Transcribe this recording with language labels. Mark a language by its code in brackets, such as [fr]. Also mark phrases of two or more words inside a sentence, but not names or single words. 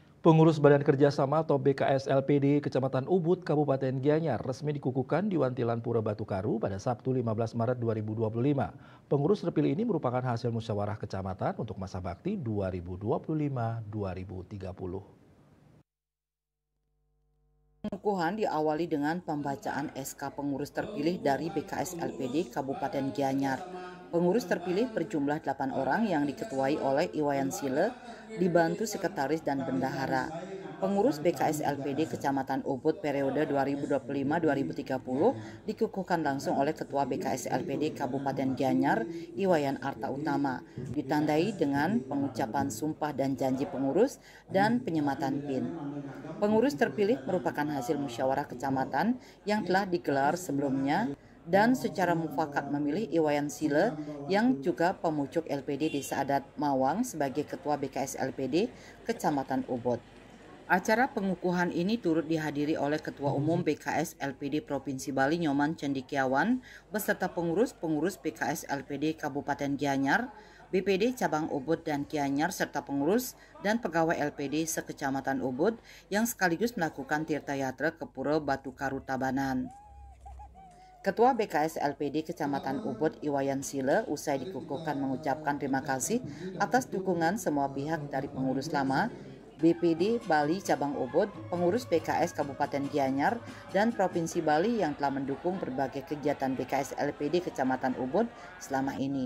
[id] Pengurus Badan Kerjasama atau BKS LPD Kecamatan Ubud, Kabupaten Gianyar resmi dikukuhkan di Wantilan Pura Batu Karu pada Sabtu 15 Maret 2025. Pengurus terpilih ini merupakan hasil musyawarah kecamatan untuk masa bakti 2025-2030. Pengukuhan diawali dengan pembacaan SK pengurus terpilih dari BKS LPD Kabupaten Gianyar. Pengurus terpilih berjumlah 8 orang yang diketuai oleh Iwayan Sile, dibantu sekretaris dan bendahara. Pengurus BKS LPD Kecamatan Ubud periode 2025-2030 dikukuhkan langsung oleh Ketua BKS LPD Kabupaten Gianyar, Iwayan Arta Utama, ditandai dengan pengucapan sumpah dan janji pengurus dan penyematan PIN. Pengurus terpilih merupakan hasil musyawarah kecamatan yang telah digelar sebelumnya dan secara mufakat memilih Iwayan Sile yang juga pemucuk LPD Desa Adat Mawang sebagai Ketua BKS LPD Kecamatan Ubud. Acara pengukuhan ini turut dihadiri oleh Ketua Umum BKS LPD Provinsi Bali Nyoman Cendikiawan beserta pengurus-pengurus BKS LPD Kabupaten Gianyar, BPD Cabang Ubud dan Gianyar serta pengurus dan pegawai LPD sekecamatan Ubud yang sekaligus melakukan tirta yatra ke Pura Batu Karu Tabanan. Ketua BKS LPD Kecamatan Ubud Iwayan Sile usai dikukuhkan mengucapkan terima kasih atas dukungan semua pihak dari pengurus lama, BPD Bali Cabang Ubud, pengurus BKS Kabupaten Gianyar, dan Provinsi Bali yang telah mendukung berbagai kegiatan BKS LPD Kecamatan Ubud selama ini.